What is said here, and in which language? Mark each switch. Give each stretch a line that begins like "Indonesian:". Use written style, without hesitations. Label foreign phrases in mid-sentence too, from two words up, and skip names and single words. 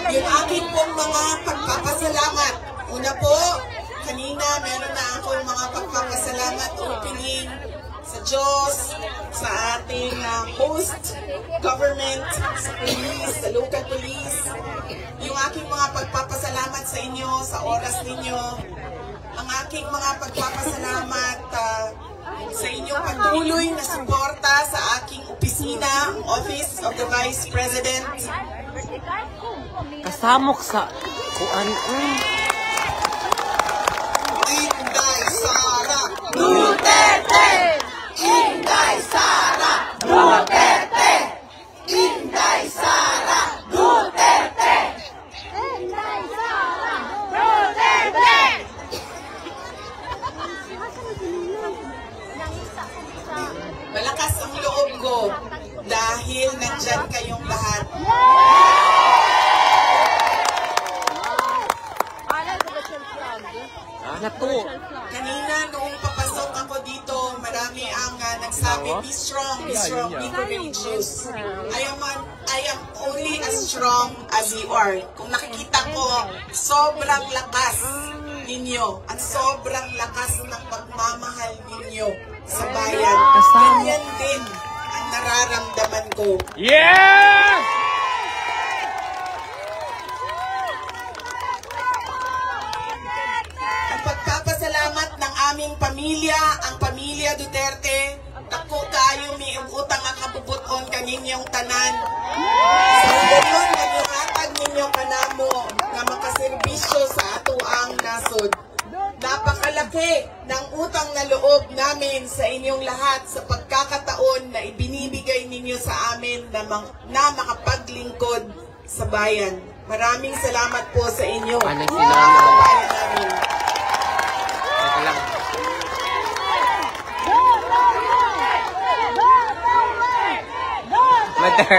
Filipino: Yung aking pong mga pagpapasalamat. Una po, kanina meron na akong mga pagpapasalamat opening sa Diyos, sa ating
English: host government,
Filipino: sa police, sa
English: local police.
Filipino: Yung aking mga pagpapasalamat sa inyo, sa oras ninyo. Ang aking mga pagpapasalamat sa inyong patuloy na suporta sa aking opisina, ang Office of the Vice President.
Cebuano: Kasamok sa kuan.
Filipino: Inday Sara Duterte! Inday Sara Duterte! Inday Sara Duterte! Inday Sara Duterte! Malakas ang loob ko dahil nandyan kayong lahat. Nato. Kanina noong papasok ako dito, marami ang nagsabi,
English: be strong, be courageous. I am only as strong as you are.
Filipino: Kung nakikita ko, sobrang lakas ninyo at sobrang lakas ng pagmamahal ninyo sa bayan. Ganyan din ang nararamdaman ko.
English: Yeah!
Filipino: Ang pagpapasalamat ng aming pamilya, ang pamilya Duterte,
Cebuano: dako kayo may utang ang kabubuton kaninyong tanan. Sa gayon, nanihatag ninyo kanamo na makaserbisyo sa ato ang nasod.
Filipino: Napakalaki ng utang na loob namin sa inyong lahat sa pagkakataon na ibinibigay ninyo sa amin na makapaglingkod sa bayan. Maraming salamat po sa inyo. Ano Sa sinama? bayan namin. Teka lang. Mother.